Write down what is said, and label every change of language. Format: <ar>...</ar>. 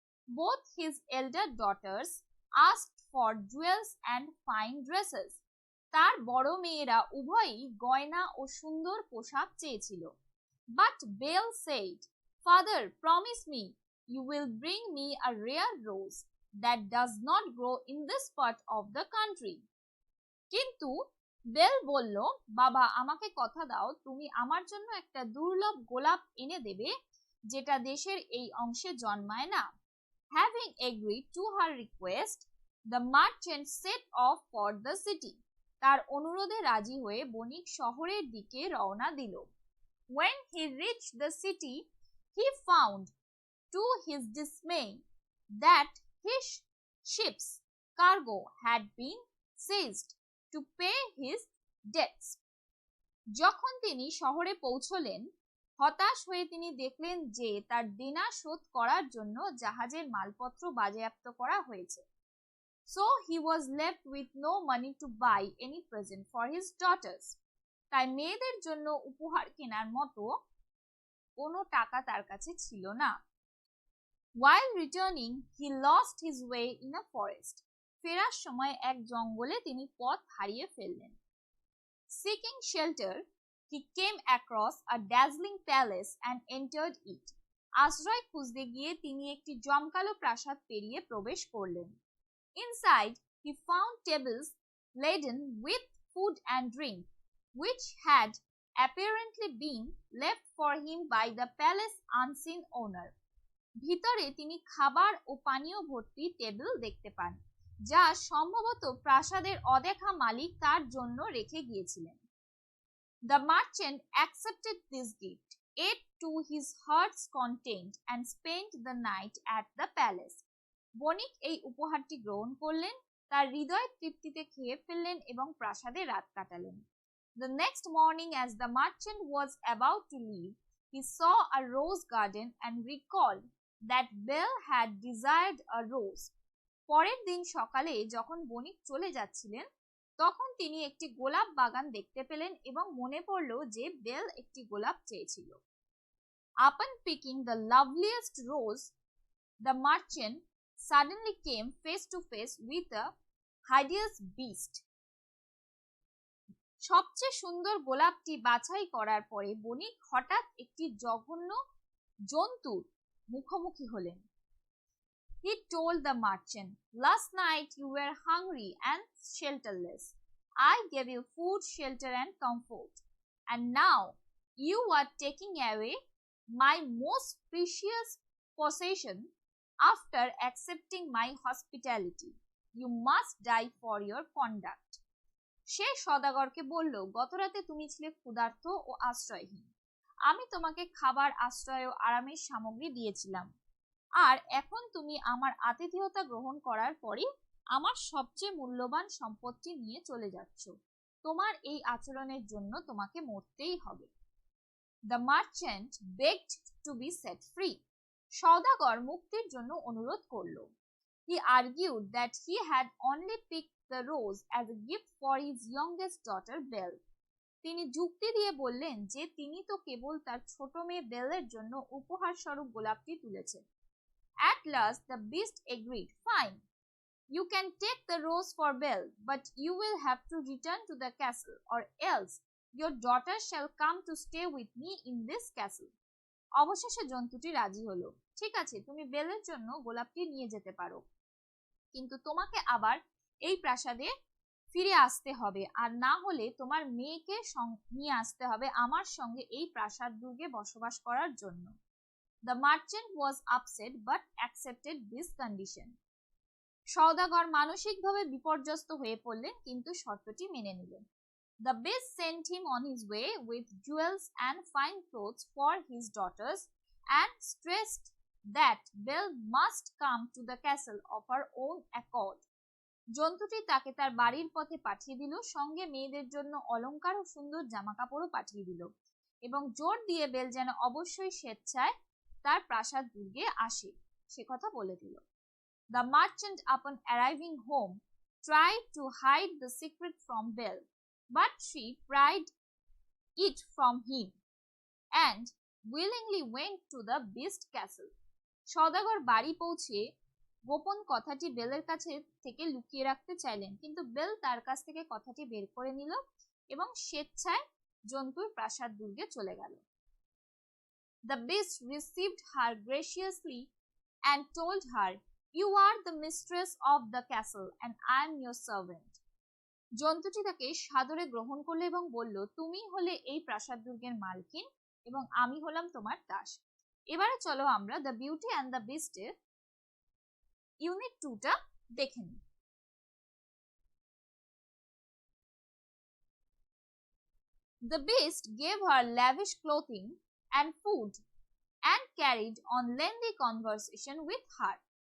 <en>Both his elder daughters asked for jewels and fine dresses.</en> <bn>তার বড় মেয়েরা উভয়ই গয়না ও সুন্দর পোশাক চেয়েছিল।</bn> <en>But Belle said, "Father, promise me you will bring me a rare rose that does not grow in this part of the country."</en> <bn>কিন্তু bell বলল, বাবা আমাকে কথা দাও তুমি আমার জন্য একটা দুর্লভ গোলাপ এনে দেবে যেটা দেশের এই অংশে জন্মায় না।</bn> <en>Having agreed to her request, the merchant set off for the city.</en> <bn>তার অনুরোধে রাজি হয়ে বণিক শহরের দিকে রওনা দিল।</bn> <en>When he reached the city, he found, to his dismay, that his ship's cargo had been seized to pay his debts.</en> <bn>যখন তিনি শহরে পৌঁছলেন, হতাশ হয়ে তিনি দেখলেন যে তার দেনা শোধ করার জন্য জাহাজের মালপত্র বাজেয়াপ্ত করা হয়েছে।</bn> <en>So he was left with no money to buy any present for his daughters.</en> <bn>তাই মেয়েদের জন্য উপহার কেনার মতো কোনো টাকা তার কাছে ছিল না।</bn> <en>While returning, he lost his way in a forest.</en> <bn>ফেরার সময় এক জঙ্গলে তিনি পথ হারিয়ে ফেললেন।</bn> <en>Seeking shelter, he came across a dazzling palace and entered it.</en> <bn>আশ্রয় খুঁজতে গিয়ে তিনি একটি জমকালো প্রাসাদ পেরিয়ে প্রবেশ করলেন।</bn> <en>Inside, he found tables laden with food and drink, which had apparently been left for him by the palace unseen owner.</en> <bn>ভিতরে তিনি খাবার ও পানীয় ভর্তি টেবিল দেখতে পান, যা সম্ভবত প্রাসাদের অদেখা মালিক তার জন্য রেখে গিয়েছিলেন।</bn> <en>The merchant accepted this gift, ate to his heart's content, and spent the night at the palace.</en> <bn>বণিক এই উপহারটি গ্রহণ করলেন, তার হৃদয় তৃপ্তিতে খেয়ে ফেললেন এবং প্রাসাদে রাত কাটালেন।</bn> <en>The next morning, as the merchant was about to leave, he saw a rose garden and recalled that Belle had desired a rose.</en> <bn>পরের দিন সকালে যখন বণিক চলে যাচ্ছিলেন, তখন তিনি একটি গোলাপ বাগান দেখতে পেলেন এবং মনে পড়ল যে বেল একটি গোলাপ চেয়েছিল।</bn> <en>Upon picking the loveliest rose, the merchant suddenly came face to face with a hideous beast.</en> <bn>সবচেয়ে সুন্দর গোলাপটি বাছাই করার পরে বণিক হঠাৎ একটি জঘন্য জন্তুর মুখোমুখি হলেন।</bn> <en>He told the merchant, "Last night you were hungry and shelterless. I gave you food, shelter, and comfort. And now you are taking away my most precious possession after accepting my hospitality. You must die for your conduct."</en> <bn>সে সদাগরকে বলল, গতরাতে তুমি ছিলে ক্ষুধার্ত ও আশ্রয়হীন। আমি তোমাকে খাবার, আশ্রয় ও আরামের সামগ্রী দিয়েছিলাম, আর এখন তুমি আমার আতিথেয়তা গ্রহণ করার পরে আমার সবচেয়ে মূল্যবান সম্পত্তি নিয়ে চলে যাচ্ছ। তোমার এই আচরণের জন্য তোমাকে মরতেই হবে।</bn> <en>The merchant begged to be set free.</en> <bn>সওদাগর মুক্তির জন্য অনুরোধ করল।</bn> <en>He argued that he had only picked the rose as a gift for his youngest daughter Belle.</en> <bn>তিনি যুক্তি দিয়ে বললেন যে তিনি তো কেবল তার ছোট মেয়ে বেলের জন্য উপহার স্বরূপ গোলাপটি তুলেছেন।</bn> <en>At last the beast agreed. Fine, you can take the rose for Belle, but you will have to return to the castle, or else your daughter shall come to stay with me in this castle.</en> <bn>অবশেষে জন্তুটি রাজি হলো। ঠিক আছে, তুমি বেলের জন্য গোলাপটি নিয়ে যেতে পারো, কিন্তু তোমাকে আবার এই প্রাসাদে ফিরে আসতে হবে, আর না হলে তোমার মেয়েকে নিয়ে আসতে হবে আমার সঙ্গে এই প্রাসাদ দুর্গে বসবাস করার জন্য।</bn> <en>The merchant was upset but accepted this condition.</en> <bn>সওদাগর মানসিকভাবে বিপর্যস্ত হয়ে পড়লেন, কিন্তু শর্তটি মেনে নিলেন।</bn> <en>The beast sent him on his way with jewels and fine clothes for his daughters and stressed that Belle must come to the castle of her own accord.</en> <bn>জন্তুটি তাকে তার বাড়ির পথে পাঠিয়ে দিল, সঙ্গে মেয়েদের জন্য অলংকার ও সুন্দর জামাকাপড়ও পাঠিয়ে দিল, এবং জোর দিয়ে বেল যেন অবশ্যই স্বেচ্ছায় তার প্রাসাদ দুর্গে আসে সে কথা বলে দিল।</bn> <en>The merchant, upon arriving home, tried to hide the secret from Belle, but she pried it from him and willingly went to the beast castle.</en> <bn>সওদাগর বাড়ি পৌঁছে গোপন কথাটি বেলের কাছে থেকে লুকিয়ে রাখতে চাইলেন, কিন্তু বেল তার কাছ থেকে কথাটি বের করে নিল এবং স্বেচ্ছায় জন্তুর প্রাসাদ দুর্গে চলে গেল।</bn> <en>The beast received her graciously and told her, "You are the mistress of the castle and I am your servant."</en> <bn>জন্তুটি তাকে সাদরে গ্রহণ করলো এবং বলল, তুমি হলে এই প্রাসাদ দুর্গের মালকিন এবং আমি হলাম তোমার দাস। এবারে চলো আমরা the beauty and the বিস্টের unit 2টা দেখে নিই।</bn> <en>The beast gave her lavish clothing and food and carried on lengthy conversation with her.</en>